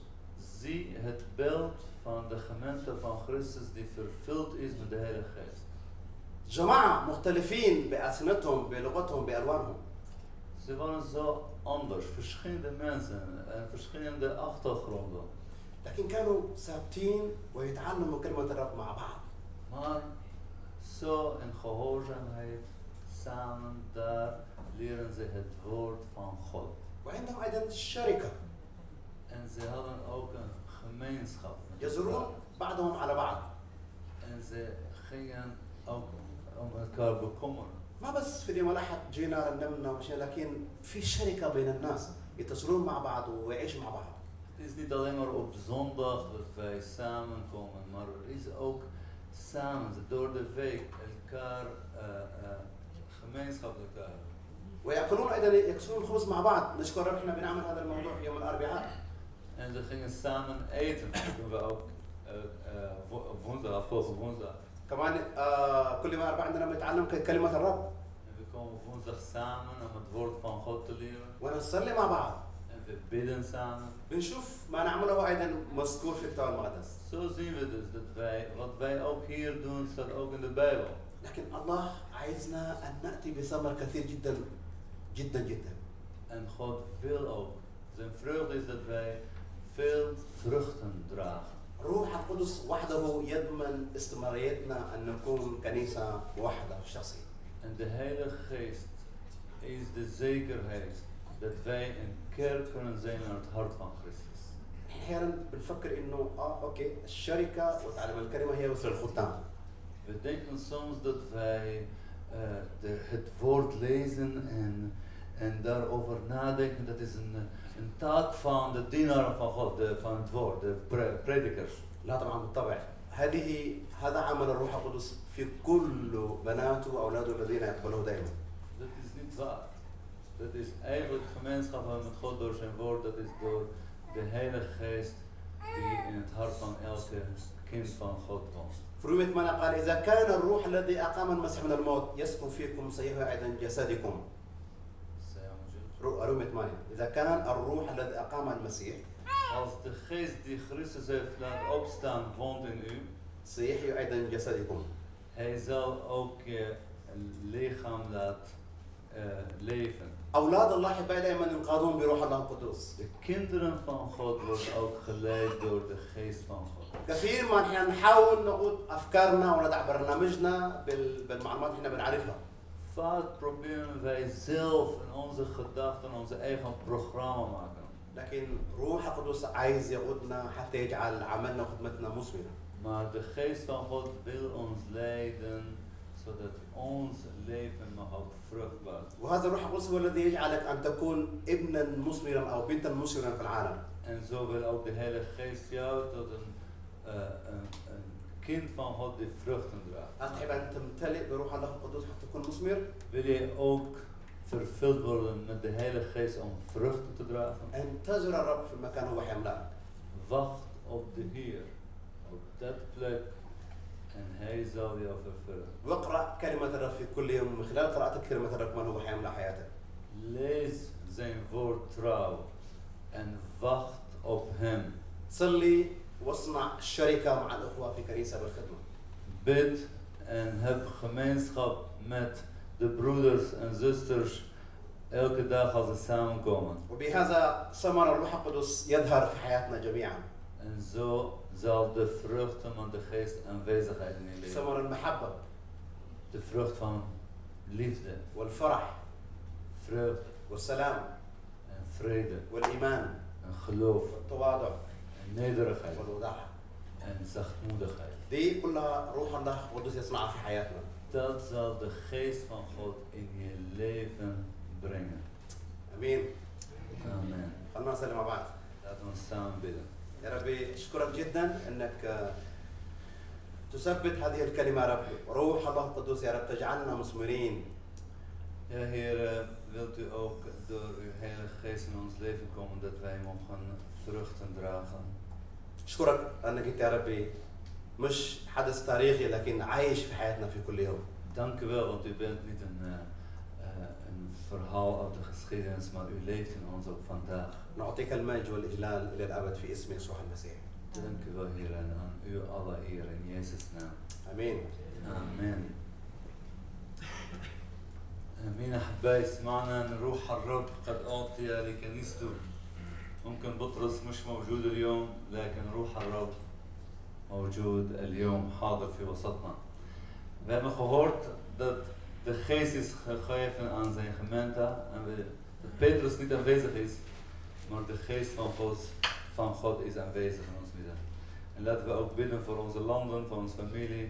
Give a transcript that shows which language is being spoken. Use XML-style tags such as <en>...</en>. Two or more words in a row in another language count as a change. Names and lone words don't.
<nl>Zie het beeld van de gemeente van Christus die vervuld is met de Heilige Geest.</nl> <ar>جماعة مختلفين بألسنتهم بلغتهم بألوانهم.</ar> <nl>Ze waren zo anders, verschillende mensen en verschillende achtergronden.</nl> <ar>لكن كانوا ثابتين ويتعلموا كلمة الرب مع بعض.</ar> <nl>Maar zo in gehoorzaamheid, samen daar leren ze het woord van God.</nl> <ar>وعندهم أيضا شركة.</ar> <nl>En ze hadden ook een gemeenschap.</nl> <ar>يزورون بعضهم على بعض.</ar> <nl>En ze gingen ook om elkaar bekommeren.</nl> <ar>ما بس في اليوم الأحد جينا رنمنا ومشينا لكن في شركة بين الناس يتصلون مع بعض ويعيشوا مع بعض.</ar> <nl>Het is niet alleen maar op zondag dat wij samenkomen, maar er is ook samen door de week elkaar gemeenschap elkaar.</nl> <ar>ويأكلون أيضا يكسرون الخبز مع بعض. نشكر رب احنا بنعمل هذا الموضوع يوم الأربعاء.</ar> <nl>En ze gingen samen eten. Dat doen we ook woensdag, afgelopen woensdag.</nl> <ar>كمان كل يوم الأربعاء عندنا بنتعلم كلمة الرب.</ar> <nl>En we komen woensdag samen om het woord van God te leren.</nl> <ar>ونصلي مع بعض.</ar> <nl>En we bidden samen.</nl> <ar>بنشوف ما نعمله أيضا مذكور في الكتاب المقدس.</ar> <nl>Zo zien we dus dat wat wij ook hier doen, staat ook in de Bijbel.</nl> <ar>لكن الله عايزنا أن نأتي بثمر كثير جدا جدا جدا.</ar> <nl>En God wil ook. Zijn vreugde is dat wij veel vruchten dragen.</nl> <ar>روح القدس وحده يضمن استمراريتنا أن نكون كنيسة واحدة شخصية.</ar> <nl>En de Heilige Geest is de zekerheid dat wij een kerk kunnen zijn aan het hart van Christus.</nl> <ar>أحيانا بنفكر إنه أوكي الشركة وتعلم الكلمة هي وسر الختام.</ar> <nl>We denken soms dat wij het woord lezen en daarover nadenken. Dat is een taak van de dienaren van God, van het woord, de predikers.</nl> <ar>لا طبعا بالطبع هذا عمل الروح القدس في كل بناته واولاده الذين يقبلوه دائما.</ar> <nl>Dat is niet waar. Dat is eigenlijk gemeenschap met God door zijn woord. Dat is door de Heilige Geest die in het hart van elke kind van God woont.</nl> <ar>في رومية 8 قال إذا كان الروح الذي أقام المسيح من الموت يسكن فيكم سيحيي أيضا جسدكم. رومية 8 إذا كان الروح الذي أقام المسيح</ar> <nl>Als de geest die Christus heeft laten opstaan woont in u,</nl> <ar>سيحيي أيضا جسدكم.</ar> <nl>hij zal ook je lichaam laten leven.</nl> <ar>أولاد الله أحبائي دائما ينقادون بروح الله القدس.</ar> <nl>De kinderen van God worden ook geleid door de geest van God.</nl> <ar>كثير ما نحن نحاول نقود أفكارنا وندع برنامجنا بالمعلومات اللي احنا بنعرفها.</ar> <nl>Vaak proberen wij zelf in onze gedachten onze eigen programma maken.</nl> <ar>لكن روح القدس عايز يقودنا حتى يجعل عملنا وخدمتنا مثمرة.</ar> <nl>Maar de geest van God wil ons leiden zodat ons leven mag ook vruchtbaar.</nl> <ar>وهذا الروح القدس هو الذي يجعلك أن تكون ابنا مثمرا أو بنتا مثمرا في العالم.</ar> <nl>En zo wil ook de Heilige Geest jou tot een kind van God die vruchten draagt.</nl> <ar>أتحب أن تمتلئ بروح الله القدس حتى تكون مثمر.</ar> <nl>Wil je ook vervuld worden met de Heilige Geest om vruchten te dragen?</nl> <ar>انتظر الرب في المكان هو حيملأك.</ar> <nl>Wacht op de Heer, op dat plek en Hij zal jou vervullen.</nl> <ar>واقرأ كلمة الرب في كل يوم من خلال قراءتك كلمة الرب من هو حيملأ حياتك.</ar> <nl>Lees zijn woord trouw en wacht op Hem.</nl> <ar>صلي واصنع شركة مع الأخوة في كنيسة بالخدمة.</ar> <nl>Bid en heb gemeenschap met de broeders en zusters elke dag als ze samenkomen.</nl> <ar>وبهذا ثمر الروح القدس يظهر في حياتنا جميعا.</ar> <nl>En zo zal de vruchten van de geest aanwezigheid in je leven.</nl> <ar>ثمر المحبة</ar> <nl>De vrucht van liefde,</nl> <ar>والفرح</ar> <nl>vreugde</nl> <ar>والسلام</ar> <nl>en vrede</nl> <ar>والإيمان</ar> <nl>en geloof</nl> <ar>والتواضع</ar> <nl>en nederigheid</nl> <ar>والوضاحة.</ar> <nl>en zachtmoedigheid.</nl> <ar>دي كلها روح الله القدس يصنعها في حياتنا.</ar> <nl>Dat zal de geest van God in je leven brengen.</nl> <ar>امين.</ar> <nl>Amen.</nl> <ar>خلينا نصلي مع بعض.</ar> <nl>Laten we samen bidden.</nl> <ar>يا ربي اشكرك جدا انك تثبت هذه الكلمه يا رب. روح الله القدس يا رب تجعلنا مثمرين.</ar> <nl>Ja, Heer, wilt u ook door uw Heilige Geest in ons leven komen dat wij mogen vruchten dragen.</nl> <ar>اشكرك انك انت يا ربي مش حدث تاريخي لكن عايش في حياتنا في كل يوم.</ar> <nl>Dank u wel, want u bent niet een verhaal uit de geschiedenis, maar u leeft in ons ook vandaag.</nl> <ar>نعطيك المجد والاجلال الى الابد في اسم يسوع المسيح.</ar> <nl>Dank u wel, Heer, en aan u alle eer in Jezus' naam.</nl> <ar>امين. آمين. آمين أحبائي، سمعنا أن روح الرب قد أعطي لكنيسته. ممكن بطرس مش موجود اليوم، لكن روح الرب موجود اليوم حاضر في وسطنا.</ar> <nl>We hebben gehoord dat de geest is gegeven aan zijn gemeente en dat Petrus niet aanwezig is, maar de geest van God is aanwezig in ons midden. En laten we ook bidden voor onze landen, voor onze familie.</nl>